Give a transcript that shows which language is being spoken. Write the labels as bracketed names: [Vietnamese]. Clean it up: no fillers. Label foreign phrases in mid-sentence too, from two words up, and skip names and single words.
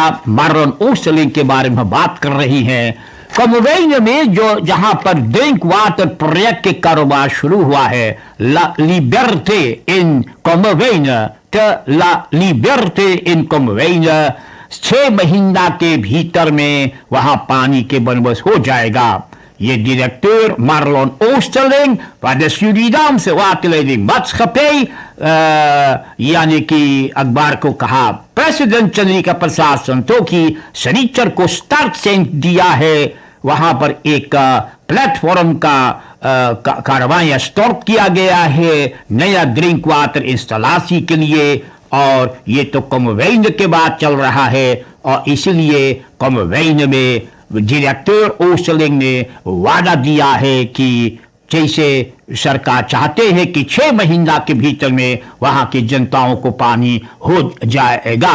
[Caribbean Hindustani] मार्लन ओस्टरलिंग के बारे में बात कर रही है। कॉमवेन में जहां पर [English] drink water project [Caribbean Hindustani] के कारोबार शुरू हुआ है, ला लिबर्टे इन कॉमवेन 6 महीना के भीतर में वहां पानी के बंदोबस्त हो जाएगा। ये डायरेक्टर मार्लन ओस्टरलिंग [Dutch] van Surinaamse waterleiding maatschappij [Caribbean Hindustani] यानी कि अखबार को कहा। प्रेसिडेंट चंद्रिका प्रसाद संतोखी शनिचर को स्टार्ट सेंस दिया है। वहां पर एक प्लेटफॉर्म का कार्रवाई स्टार्ट किया गया है नया [English] drink water installation [Caribbean Hindustani] के लिए, और ये तो कॉमवेन के बाद चल रहा है और इसलिए कॉमवेन में डायरेक्टर ओस्टरलिंग ने वादा दिया है कि जैसे सरकार चाहते हैं कि 6 महीना के भीतर में वहां की जनताओं को पानी हो जाएगा।